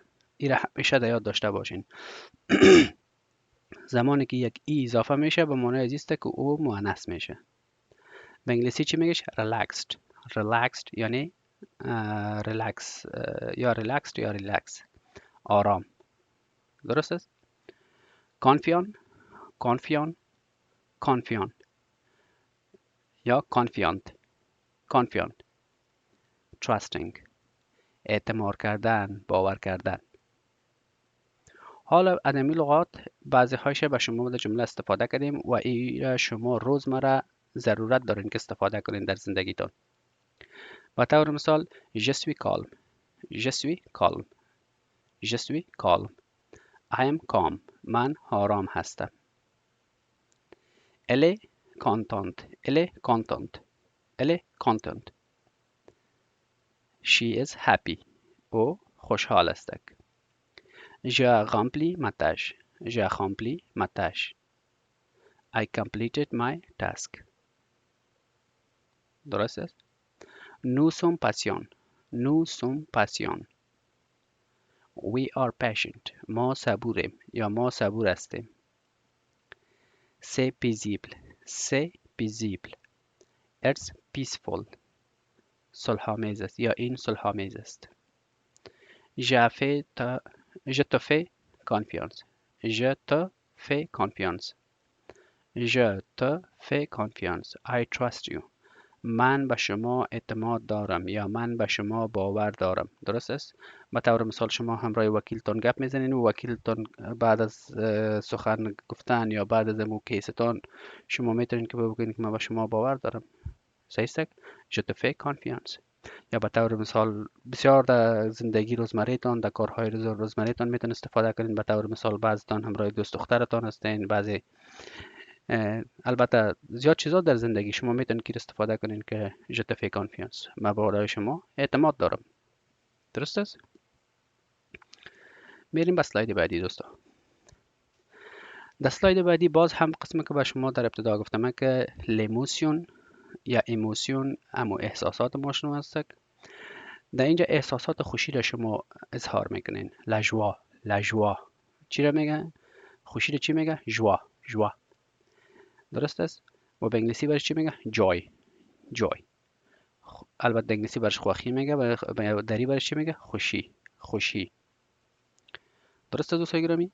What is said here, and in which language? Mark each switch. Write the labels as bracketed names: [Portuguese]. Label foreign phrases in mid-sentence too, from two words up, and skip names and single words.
[Persian] این را همیشه در یاد داشته باشین. زمانی که یک ای اضافه میشه به معنای از است که او مؤنث میشه. به انگلیسی چی میگش؟ [English] relaxed relaxed [Persian] یعنی ریلکس یا relaxed یا ریلکس آرام. درست است؟ [French] confiant confiant confiant [Persian] یا [French] confiant confiant [Persian] trusting اعتماد کردن باور کردن. حالا از این لغات بعضی هایش به شما در جمله استفاده کردیم و این شما روزمره ضرورت دارین که استفاده کنین در زندگیتون. به طور مثال [French] je suis calme je suis calme je suis calme [English] I am calm [Persian] من آرام هستم. [French] elle est contente elle est contente elle est contente [English] she is happy [Persian] او خوشحال است. [French] j'ai rempli ma tâche j'ai rempli ma tâche [English] I completed my task. [Persian] درست است؟ [French] nous sommes patients nous sommes patients [English] we are patient [Persian] ما صبوریم یا ما صبور هستیم. [French] c'est paisible c'est paisible [English] it's peaceful [Persian] صلح آمیز است یا این صلح آمیز است. [French] je te fais confiance je te fais confiance je te fais confiance [English] I trust you [Persian] من به شما اعتماد دارم یا من به شما باور دارم. درست است؟ به طور مثال شما همراه وکیلتان گپ میزنین و وکیلتان بعد از سخن گفتن یا بعد از امو کیستان شما میتونین که بگین که من به شما باور دارم. صحیح است؟ [French] je te fais confiance. [Persian] یا به طور مثال بسیار در زندگی روزمره تان در کارهای روزمره تان میتونین استفاده کنین. به طور مثال بعضتان همراه دوست دخترتان هستین، بعضی البته زیاد چیزا در زندگی شما میتونید که استفاده کنین که [French] je te fais confiance [Persian] من بالای شما اعتماد دارم. درست است؟ میریم به اسلاید بعدی دوستا. در اسلاید بعدی باز هم قسمی که به شما در ابتدا گفتم که l'émotion یا ایموشن اما احساسات ما شنو هست. در اینجا احساسات خوشی را شما اظهار میکنین. [French] la joie [Persian] چی را میگه؟ خوشی را چی میگه؟ joie. درست است؟ و به انگلیسی برش چی میگه؟ [English] joy. [Persian] البته انگلیسی برش خوخی میگه و دری برش چی میگه؟ خوشی. درست است دوستای گرامی؟